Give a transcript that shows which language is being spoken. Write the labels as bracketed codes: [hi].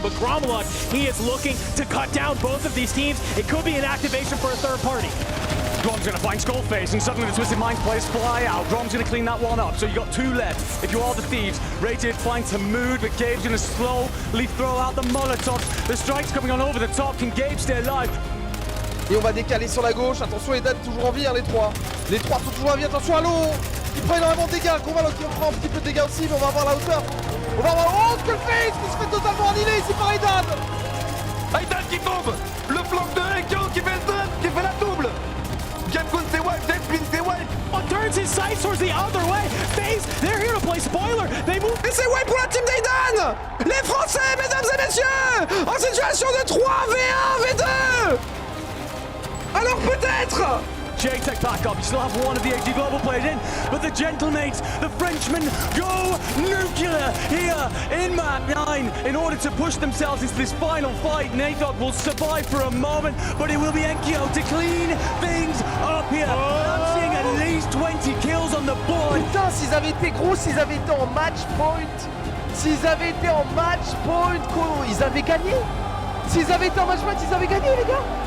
[en] But Gromalok, he is looking to cut down both of these teams. It could be an activation for a third party. Grom's going to find Skullface, and suddenly the Twisted Minds players fly out. Grom's going to clean that one up, so you got 2 left. If you are the Thieves, Rated flying to Mood, but Gabe's going to slowly throw out the Molotov. The strike's coming on over the top. Can Gabe stay alive? [fr] Et on va décaler sur la gauche. Attention, les dates toujours en vie, hein, les 3. Les 3 sont toujours en vie. Attention à l'eau. Il prend énormément de dégâts. Gromalok qui prend un petit peu de dégâts aussi, mais on va avoir la hauteur. On va avoir oh, Skullface qui se fait totalement annihiler ici par Aidan. Aidan qui tombe. Le flanc de Enkyo qui fait le stun, qui fait la double. Gengun s'est wipe, Gentlemates s'est wipe. [en] Turns his sights towards the other way. FaZe, they're here to play spoiler. They move. [fr] Et c'est wipe pour la team d'Aidan. Les Français, mesdames et messieurs, en situation de 3v1, v2. Alors peut-être. [en] J-Tech back up. You still have one of the AG Global players in, but the Gentlemates, the Frenchmen, go nuclear here in map 9 in order to push themselves into this final fight. Nathog will survive for a moment, but it will be Enkyo to clean things up here. I'm seeing at least 20 kills on the board. [fr] Putain, s'ils avaient été gros, s'ils avaient été en match point, s'ils avaient été en match point, ils avaient gagné. S'ils avaient été en match point, ils avaient gagné, les gars.